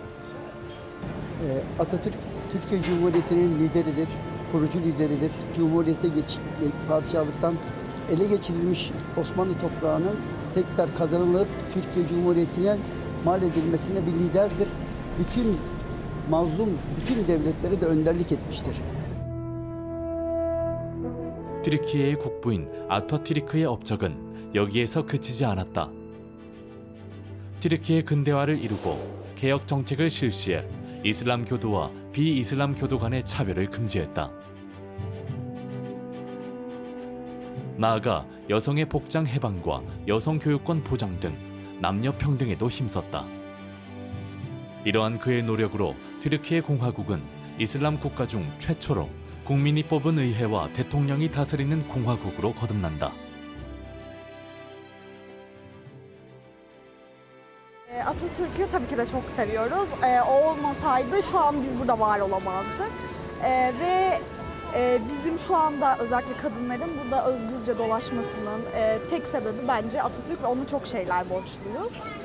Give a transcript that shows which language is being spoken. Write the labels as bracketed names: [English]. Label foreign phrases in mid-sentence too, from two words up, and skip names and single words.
[Turkish] Atatürk Türkiye Cumhuriyeti'nin lideridir, kurucu lideridir. Cumhuriyete padişahlıktan ele geçirilmiş Osmanlı toprağının tekrar kazanılıp Türkiye Cumhuriyeti'ne mal edilmesine bir liderdir. Bütün mazlum, bütün devletlere de önderlik etmiştir. [Korean] 튀르키예의 국부인 아타튀르크의 업적은 여기에서 그치지 않았다. 튀르키예 근대화를 이루고 개혁 정책을 실시해 이슬람 교도와 비이슬람 교도 간의 차별을 금지했다. 나아가 여성의 복장 해방과 여성 교육권 보장 등 남녀 평등에도 힘썼다. 이러한 그의 노력으로 튀르키예 공화국은 이슬람 국가 중 최초로 국민이 뽑은 의회와 대통령이 다스리는 공화국으로 거듭난다. [Turkish] Atatürk'ü tabii ki de çok seviyoruz. O olmasaydı şu an biz burada var olamazdık. Ve bizim şu anda özellikle kadınların burada özgürce dolaşmasının tek sebebi bence Atatürk ve ona çok şeyler borçluyuz.